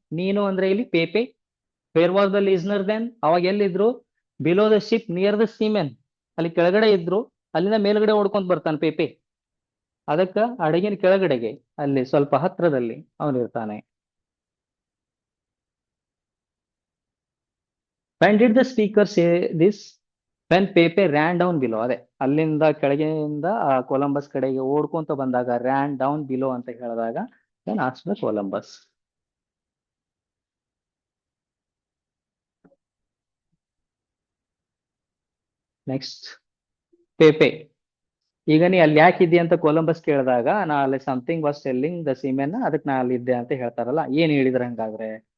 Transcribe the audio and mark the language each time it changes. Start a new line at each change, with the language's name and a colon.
Kannada: ನೀನು ಅಂದ್ರೆ ಇಲ್ಲಿ ಪೇಪೆ.
English: Where was the listener then?
Kannada: ಅವಾಗ ಎಲ್ಲಿದ್ರು?
English: below the ship near the seamen,
Kannada: ಅಲ್ಲಿ ಕೆಳಗಡೆ ಇದ್ರು, ಅಲ್ಲಿಂದ ಮೇಲ್ಗಡೆ ಓಡ್ಕೊಂಡ್ ಬರ್ತಾನೆ ಪೇಪೆ. ಅದಕ್ಕ ಹಡಗಿನ ಕೆಳಗಡೆಗೆ ಅಲ್ಲಿ ಸ್ವಲ್ಪ ಹತ್ರದಲ್ಲಿ ಅವನು ಇರ್ತಾನೆ.
English: When did the speaker say this? When Pepe ran down below.
Kannada: ಅದೇ ಅಲ್ಲಿಂದ ಕೆಳಗಿನಿಂದ ಆ ಕೊಲಂಬಸ್ ಕಡೆಗೆ ಓಡ್ಕೊಂತ ಬಂದಾಗ
English: ran down below
Kannada: ಅಂತ ಹೇಳಿದಾಗ
English: then asked the
Kannada: Columbus. Next ಪೇಪೆ. ಈಗ ನೀ ಅಲ್ಲಿ ಯಾಕಿದ್ದೆ ಅಂತ ಕೊಲಂಬಸ್ ಕೇಳಿದಾಗ, ನಾ ಅಲ್ಲಿ
English: something was telling the seamen,
Kannada: ಅದಕ್ಕೆ ನಾ ಅಲ್ಲಿ ಇದ್ದೆ ಅಂತ ಹೇಳ್ತಾರಲ್ಲ, ಏನ್ ಹೇಳಿದ್ರ ಹಂಗಾದ್ರೆ?